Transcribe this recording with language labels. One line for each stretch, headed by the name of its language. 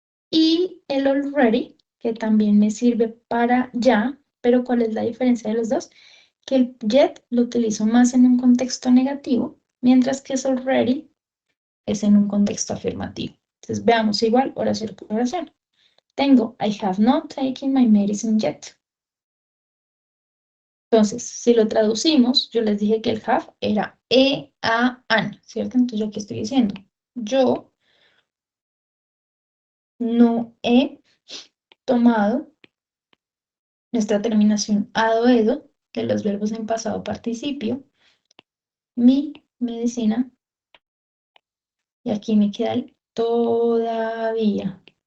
Spanish: Y el already, que también me sirve para ya, pero ¿cuál es la diferencia de los dos? Que el yet lo utilizo más en un contexto negativo, mientras que es already es en un contexto afirmativo. Entonces veamos igual oración por oración.
English: Tengo, I have not taken my medicine yet.
Spanish: Entonces, si lo traducimos, yo les dije que el have era an, ¿cierto? Entonces, yo aquí estoy diciendo, yo no he tomado nuestra terminación ado, edo, de los verbos en pasado participio, mi medicina, y aquí me queda el todavía.